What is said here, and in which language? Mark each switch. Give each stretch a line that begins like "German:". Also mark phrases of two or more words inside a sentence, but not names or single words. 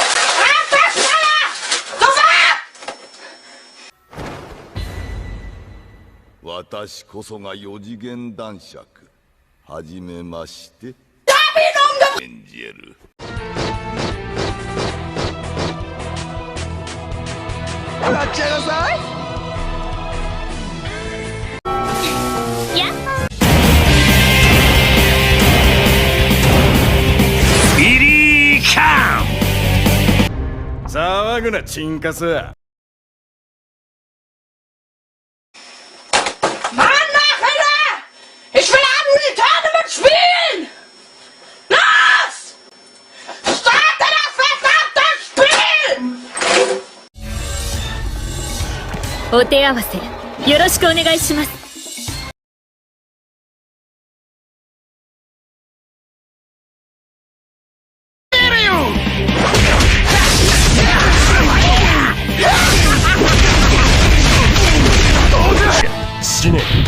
Japanese: 私こそが四次元男爵はじめまして演じるやっちゃいなさいやっほービリーカン騒ぐなチンカス
German: Ich will Abend spielen! Los! Starte das verdammte Spiel!
Japanese: お手合わせよろしくお願いします死ね